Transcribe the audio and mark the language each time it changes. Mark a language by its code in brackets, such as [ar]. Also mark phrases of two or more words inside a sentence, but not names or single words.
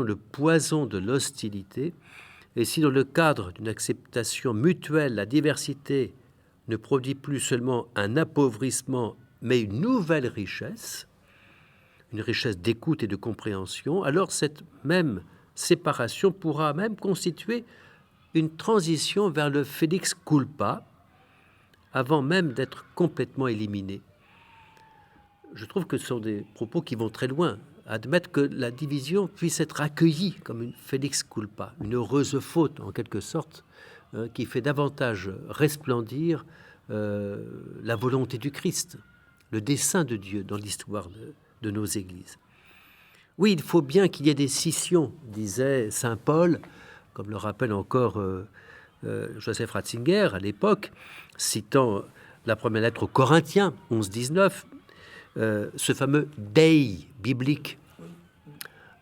[fr] le poison de l'hostilité, et si dans le cadre d'une acceptation mutuelle, la diversité ne produit plus seulement un appauvrissement, mais une nouvelle richesse, une richesse d'écoute et de compréhension, alors cette même séparation pourra même constituer une transition vers le [la] felix culpa, [fr] avant même d'être complètement éliminée. Je trouve que ce sont des propos qui vont très loin. Admettre que la division puisse être accueillie comme une [la] felix culpa, [fr] une heureuse faute en quelque sorte, qui fait davantage resplendir la volonté du Christ, le dessein de Dieu dans l'histoire de nos églises. Oui, il faut bien qu'il y ait des scissions, disait saint Paul, comme le rappelle encore Joseph Ratzinger à l'époque, citant la première lettre aux Corinthiens, 11-19, ce fameux dei biblique.